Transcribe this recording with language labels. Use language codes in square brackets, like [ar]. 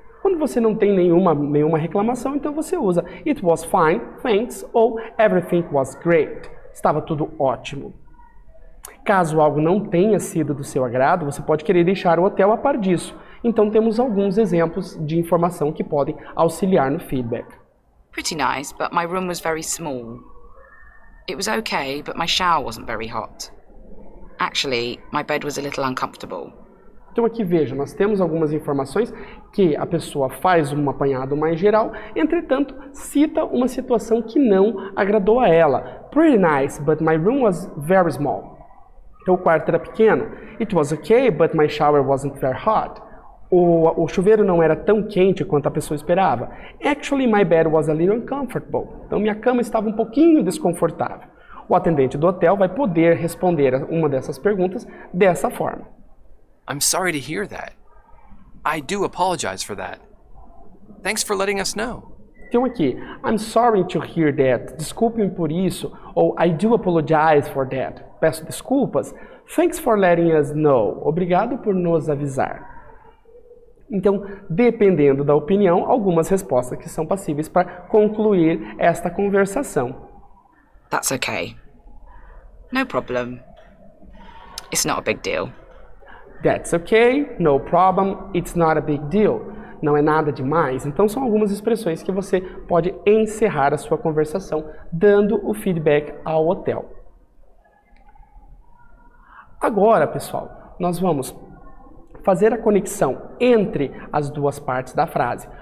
[pt] Quando você não tem nenhuma reclamação, então você usa [en] It was fine, thanks [pt] ou [en] Everything was great. [pt] Estava tudo ótimo. Caso algo não tenha sido do seu agrado, você pode querer deixar o hotel a par disso. Então temos alguns exemplos de informação que podem auxiliar no feedback. [en] Pretty nice, but my room was very small. It was okay, but my shower wasn't very hot. Actually, my bed was a little uncomfortable. [pt] Então aqui veja, nós temos algumas informações que a pessoa faz um apanhado mais geral, entretanto, cita uma situação que não agradou a ela. [en] Pretty nice, but my room was very small. [pt] Então o quarto era pequeno. [en] It was okay, but my shower wasn't very hot. [pt] O chuveiro não era tão quente quanto a pessoa esperava. [en] Actually, my bed was a little uncomfortable. [pt] Então minha cama estava um pouquinho desconfortável. O atendente do hotel vai poder responder a uma dessas perguntas dessa forma. [en] I'm sorry to hear that. I do apologize for that. Thanks for letting us know. [pt] Então aqui, [en] I'm sorry to hear that. [pt] Desculpe-me por isso. [en] Ou I do apologize for that. [pt] Peço desculpas. [en] Thanks for letting us know. [pt] Obrigado por nos avisar. Então, dependendo da opinião, algumas respostas que são passíveis para concluir esta conversação. [en] That's okay. No problem. It's not a big deal. That's okay, no problem, it's not a big deal. [pt] Não é nada demais. Então são algumas expressões que você pode encerrar a sua conversação dando o feedback ao hotel. Agora, pessoal, nós vamos fazer a conexão entre as duas partes da frase.